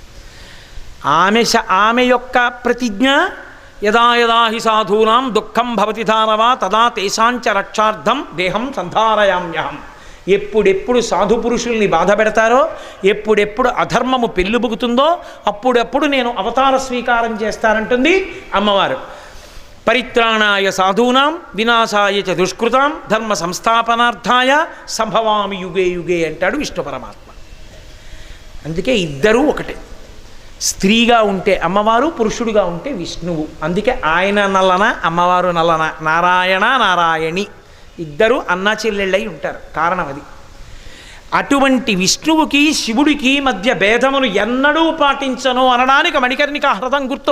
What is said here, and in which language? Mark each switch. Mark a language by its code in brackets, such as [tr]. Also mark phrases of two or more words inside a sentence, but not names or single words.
[te] ఆమె యొక్క ప్రతిజ్ఞ [sa] యదా యదా హి సాధూనాం దుఃఖం భవతి ధారవా తదా తేషాంచ రక్షార్థం దేహం సంధారయామ్యహం. [te] ఎప్పుడెప్పుడు సాధు పురుషుల్ని బాధ పెడతారో, ఎప్పుడెప్పుడు అధర్మము పెళ్ళుబుకుతుందో అప్పుడప్పుడు నేను అవతార స్వీకారం చేస్తానంటుంది అమ్మవారు. [sa] పరిత్రాణాయ సాధూనాం వినాశాయ చ దుష్కృతాం ధర్మ సంస్థాపనార్థాయ సంభవామి యుగే యుగే [te] అంటాడు విష్ణు పరమాత్మ. అందుకే ఇద్దరూ ఒకటే. స్త్రీగా ఉంటే అమ్మవారు, పురుషుడుగా ఉంటే విష్ణువు. అందుకే ఆయన నల్లన అమ్మవారు నల్లన, నారాయణ నారాయణి ఇద్దరు అన్నా చెల్లెళ్ళై ఉంటారు. కారణం అది. అటువంటి విష్ణువుకి శివుడికి మధ్య భేదమును ఎన్నడూ పాటించను అనడానికి మణికర్ణికా హ్రదం గుర్తు.